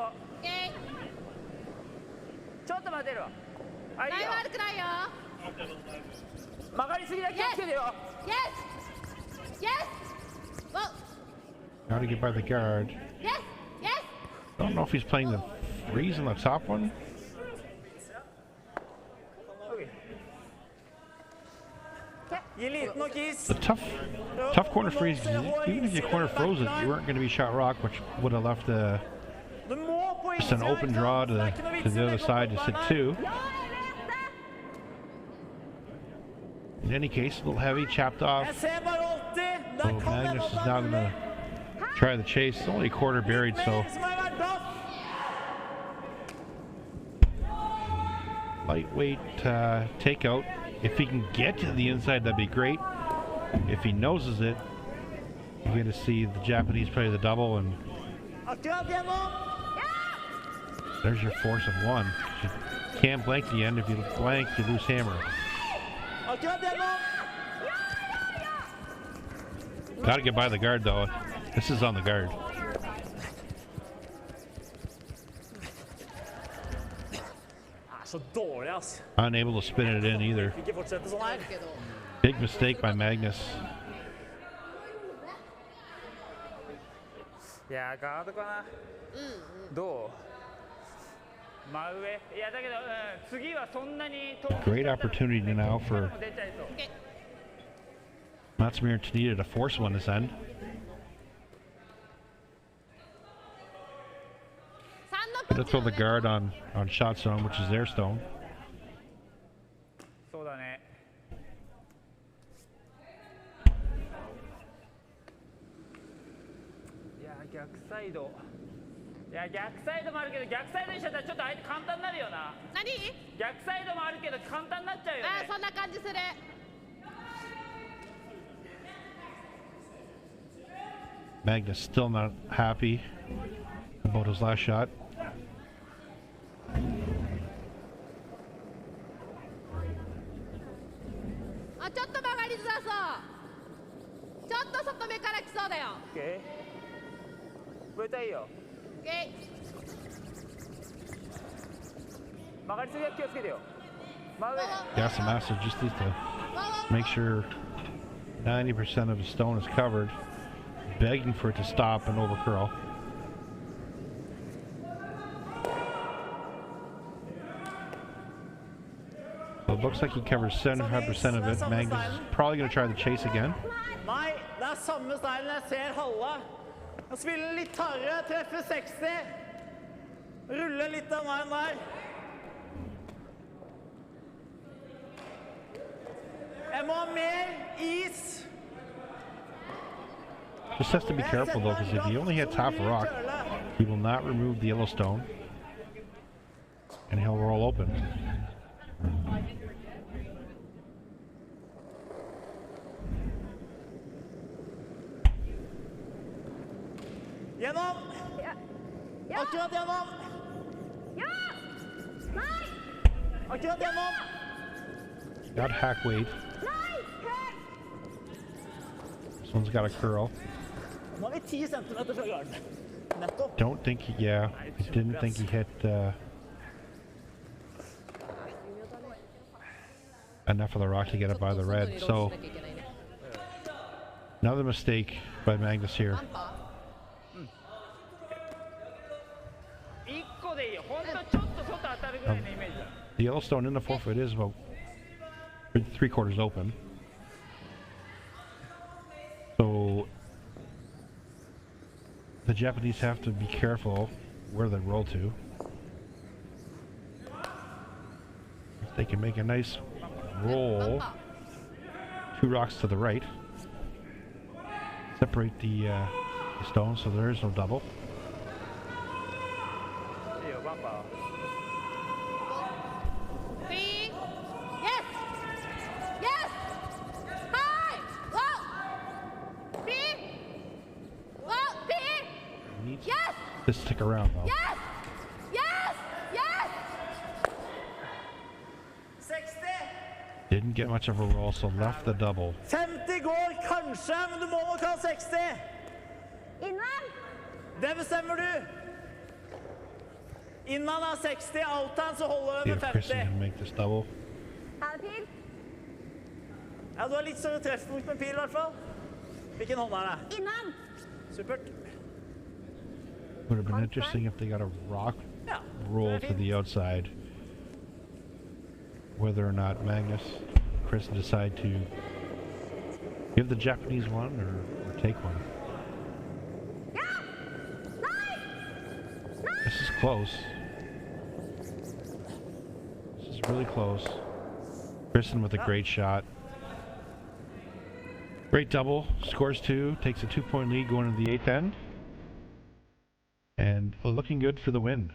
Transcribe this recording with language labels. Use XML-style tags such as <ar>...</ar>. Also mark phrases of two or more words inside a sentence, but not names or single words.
<en>Okay.</en> <ja>ちょっと待てるわ。あ、いいよ。ライ悪くないよ。曲がりすぎだけ気をつけてよ。</ja> <en>Yes. Yes. Whoa. Got to get by the guard. Yes. Yes. I don't know if he's playing the freeze on the top one.</en> <no>Gi liten og kiss.</no> <en>The tough corner freeze. Even if you corner froze it, you weren't going to be shot rock, which would have left</en> <no>Du må på</no> <en>just an</en> <no>innsida,</no> <en>open</en> <no>ikke</no> <en>draw</en> <no>sant?</no> <en>to</en> <no>Det er ikke noe vits</no> <en>the</en> <no>i</no> <en>other</en> <no>å</no> <en>side to</en> <no>legge</no> <en>sit</en> <no>opp</no> <en>two.</en> <no>Ja, jeg vet det!</no> <en>In any case, a little heavy, chapped off.</en> <no>Jeg ser bare 80.</no> <en>So</en> <no>Der kan det</no> <en>Magnus</en> <no>godt</no> <en>is</en> <no>være</no> <en>now going</en> <no>mulig.</no> <en>to try the chase. It's only a quarter buried, so</en> <no>Mer som har vært plass.</no> <en>lightweight takeout. If he can get to the inside, that'd be great. If he noses it, you're going to see the Japanese play the double, and</en> <no>Akkurat gjennom.</no> <en>there's your force of one. You can't blank the end. If you blank, you lose hammer.</en> <no>Akkurat gjennom.</no> <en>Got to get by the guard, though. This is on the guard.</en> <no>Så dårlig, ass.</no> <en>Unable to spin it in either.</en> <no>Ikke fortsette sånn her.</no> <en>Big mistake by Magnus.</en> <ja>いやーガードかな。どう？真上。いやだけど、次はそんなに遠く</ja> <en>Great opportunity now for</en> <ja>出ちゃいそう。</ja> <en>Okay. Matsumura and Tanida to force one this end.</en> <ja>3 の</ja> <en>To throw the guard on shot zone, which is their stone.</en> <ja>そうだね。いやー逆サイド。いや逆サイドもあるけど逆サイドにしちゃったらちょっと相手簡単になるよな。何？逆サイドもあるけど簡単になっちゃうよね。そんな感じする。</ja> <en>Magnus still not happy about his last shot.</en> <ja>あ、ちょっと曲がりづらそう。ちょっと外目から来そうだよ。オッケー。これたいいよ。</ja> <en>Okay.</en> <ja>曲がりすぎは気をつけてよ。真上。</ja> <en>Yasumasa just needs to make sure 90% of his stone is covered, begging for it to stop and overcurl. So it looks like he covers 75% of it. Magnus is probably going to try the chase again.</en> <no>Nei, det er samme stylen. Jeg ser halve. Jeg spiller litt hardere, treffer 60. Ruller litt av veien der. Jeg må ha mer is.</no> <en>Just has to be careful though, because if he only hits half a rock, he will not remove the yellow stone, and he'll roll open.</en> <no>Gjennom. Ja. Ja. Akkurat gjennom. Ja! Nei! Akkurat gjennom.</no> <en>Got hack weight.</en> <no>Nei! Hør!</no> <en>This one's got a curl.</en> <no>Nå har vi 10 centimeter fra garden. Nettopp.</no> <en>Don't think he, yeah, I didn't think he hit enough of the rock to get it by the red. So another mistake by Magnus here.</en> <ja>1 個でいいよ。ほんとちょっと外当たるぐらいのイメージだ。</ja> <en>The yellow stone in the forefoot is about 3/4 open. So the Japanese have to be careful where they roll to. If they can make a nice roll, 2 rocks to the right, separate the stones so there is no double.</en> <ja>いいよバンパー</ja> <en>Three. Yes. Yes. High. Low. Three. Low. Three. Needs Yes. to stick around though. Yes. Yes. Yes. 60. Didn't get much of a roll, so left the double.</en> <no>50 går kanskje, men du må nok ha 60. Innan! Det bestemmer du. Innan er 60, outan så holder</no> <en>See</en> <no>det</no> <en>if</en> <no>med</no> <en>Kristin</en> <no>50.</no> <en>can make this double.</en> <no>Er det pil? Ja, du har litt større treffpunkt med pil i hvert fall. Hvilken hånd er det? Innan! Supert.</no> <en>Would have been interesting if they got a rock</en> <no>Ja,</no> <en>roll</en> <no>det</no> <en>to</en> <no>er fint.</no> <en>the outside. Whether or not Magnus, Chris decide to give the Japanese one or take one.</en> <no>Ja! Nei!</no> <en>This is close. This is really close. Kristin with a great shot. Great double. Scores 2. Takes a 2-point lead going to the 8th end. And looking good for the win.</en>